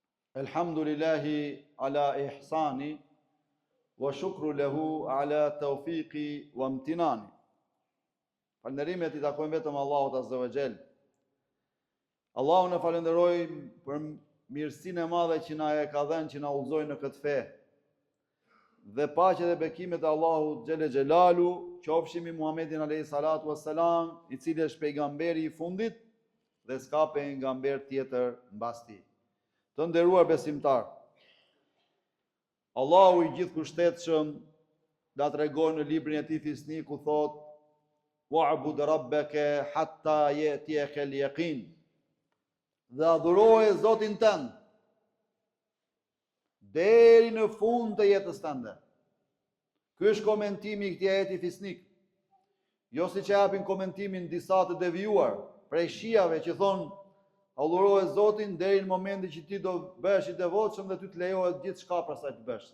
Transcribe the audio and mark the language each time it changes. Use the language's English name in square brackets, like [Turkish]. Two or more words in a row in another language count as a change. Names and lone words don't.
[Arabic] الحمد لله على إحسانه والشكر له على توفيقه وامتنانه. [Albanian] Falënderimet I takojnë vetëm Allahut [Arabic] عز وجل. [Albanian] Allahun e falenderojmë për mirësinë e madhe që na e ka dhënë që na udhëzoi në këtë fe. Dhe paqja dhe bekimet e Allahut [Arabic] جل جلاله [Albanian] qofshin mbi Muhamedit [Arabic] عليه الصلاة والسلام, [Albanian] I cili është pejgamberi I fundit dhe s'ka pejgamber tjetër mbas tij. Të nderuar besimtar, Allahu I gjithëkushtetsëm da tregon në librin e tij Fisnik ku thot: [Arabic] "واعبد ربك حتى يأتيك اليقين." [Albanian] Dhe adhuroje Zotin tënd deri në fund të jetës tënde. Ky është komentimi I këtij ajeti Fisnik. Jo siç e japin komentimin disa të devijuar prej shijave që thonë adhuroje Zotin deri në momentin që ti do bëhesh I devotshëm dhe ty të lejohet gjithçka pastaj të bësh.